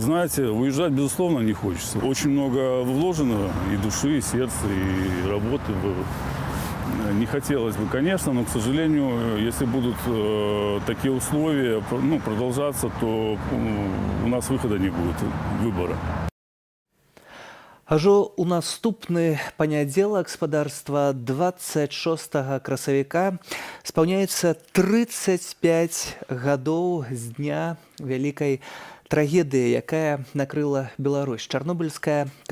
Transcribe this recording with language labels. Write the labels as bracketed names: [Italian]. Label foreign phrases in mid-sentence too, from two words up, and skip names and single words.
[Russian] Знаете, уезжать, безусловно, не хочется. Очень много вложено и души, и сердца, и работы. Не хотелось бы, конечно, но, к сожалению, если будут такие условия продолжаться, то у нас выхода не будет, выбора. [Belarusian] Ажо у наступны панядзелак гаспадарства 26 красавіка спаўняецца 35 гадоў з дня вялікай трагедыі, якая накрыла Беларусь, чарнобыльская катастрофа.